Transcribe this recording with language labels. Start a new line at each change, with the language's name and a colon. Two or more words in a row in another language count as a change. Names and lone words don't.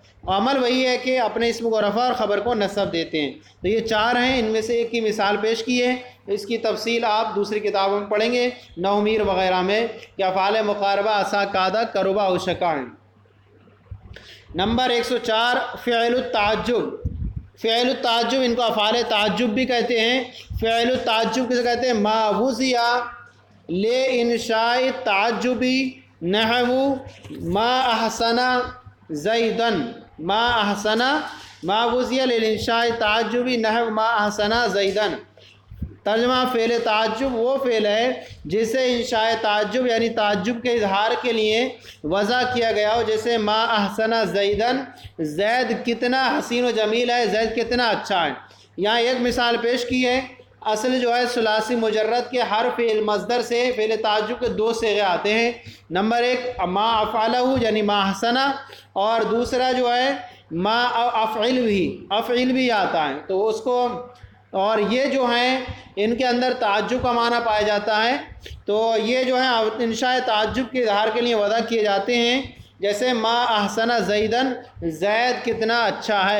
Urdu: عمل وہی ہے کہ اپنے اسم کو رفع اور خبر کو نصب دیتے ہیں۔ تو یہ 4 ہیں، ان میں سے ایک کی مثال پیش کی ہے، اس کی تفصیل آپ دوسری کتابوں میں پڑھیں گے، نحومیر وغیرہ میں، کہ
Arabic: افعال مقاربہ عصا، کادا، کروبا، اوشکا
Urdu: ہیں۔
Arabic: نمبر 104 فعل التعجب۔ فعل التعجب
Urdu: ان کو افعال تعجب بھی کہتے ہیں۔
Arabic: فعل التعجب
Urdu: کسے کہتے ہیں؟
Arabic: ما وضع لے انشاء تعجبی نحو ما احسن زیدن، ما احسن، ما وضع لے انشاء تعجبی نحو ما احسن زیدن۔
Urdu: ترجمہ، فعل تعجب وہ فعل ہے جسے انشاء تعجب یعنی تعجب کے اظہار کے لیے وضع کیا گیا ہو، جیسے
Arabic: ما احسن زیدن،
Urdu: زید کتنا حسین و جمیل ہے، زید کتنا اچھا ہے۔ یہاں ایک مثال پیش کی ہے۔ اصل جو ہے ثلاثی مجرد کے ہر فعل مصدر سے فعل تعجب کے دو صیغے آتے ہیں۔ نمبر ایک
Arabic: ما افعلہ
Urdu: یعنی
Arabic: ما احسن،
Urdu: اور دوسرا جو ہے
Arabic: ما افعل
Urdu: بھی آتا ہے، تو اس کو، اور یہ جو ہیں ان کے اندر تعجب کا معنی پایا جاتا ہے، تو یہ جو ہے انشاء تعجب کے اظہار کے لیے وضع کیے جاتے ہیں، جیسے
Arabic: ما احسن زیدن،
Urdu: زید کتنا اچھا ہے۔